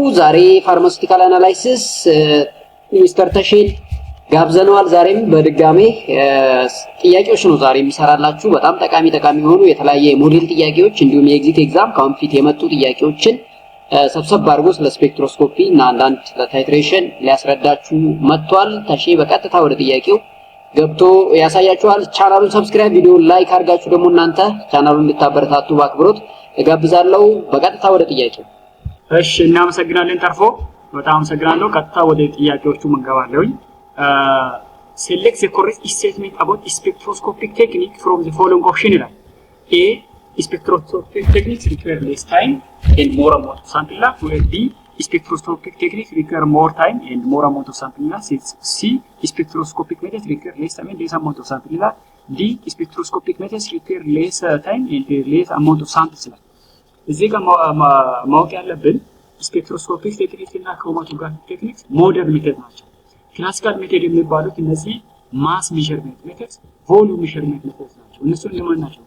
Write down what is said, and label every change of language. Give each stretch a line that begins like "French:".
Amharic: ዛሬ ፋርማሲውቲካል አናላይሲስ ሚስተር ተሼን ጋብዘነዋል። ዛሬም በድጋሜ ጥያቄዎች ነው ዛሬ የሚሰራላችሁ በጣም ጠቃሚ የሆኑ የተለያየ ሞዴል ጥያቄዎች እንዲሁም የኤግዚት ኤግዛም ካውንፊት የመጡ ጥያቄዎችን ሰብሰብ አድርጎ ስለ ስፔክትሮስኮፒ እና አንዳንድ ለታይትሬሽን ሊያስረዳችሁ መጥቷል። ተሼ በቀጥታ ወደ ጥያቄው ገብቶ ያሳያችኋል። ቻናሉን ሰብስክራይብ ቪዲዮውን ላይክ አድርጋችሁ ደግሞ እናንተ ቻናሉን እንድታበረታቱ በአክብሮት እጋብዛለሁ። በቀጥታ ወደ ጥያቄው። እሺ እናመሰግናለን ተርፎ በጣም አመሰግናለሁ። ቀጥታ ወደ ጥያቄዎቹ መንገባለሁኝ።
English: select the correct statement about spectroscopic technique from the following option
Amharic: ይላል።
English: A spectroscopic techniques require less time and more amount of sample data, where B spectroscopic techniques require more time and more amount of sample data. C spectroscopic methods require less time and less amount of sample data. D spectroscopic methods require less time and less amount of samples data.
Amharic: እዚህ ጋር ማወቅ ያለብን ስፔክትሮስኮፒክ ቴክኒክ እና ክሮማቶግራፊክ ቴክኒክ ሞደርን ሜተድ ናቸው። ክላሲካል ሜተድ የሚባሉት እነዚህ ማስ ሜዠርመንት ሜተድ፣ ቮሉም ሜዠርመንት ሜተድ ናቸው። እነሱ ለማን ናቸው?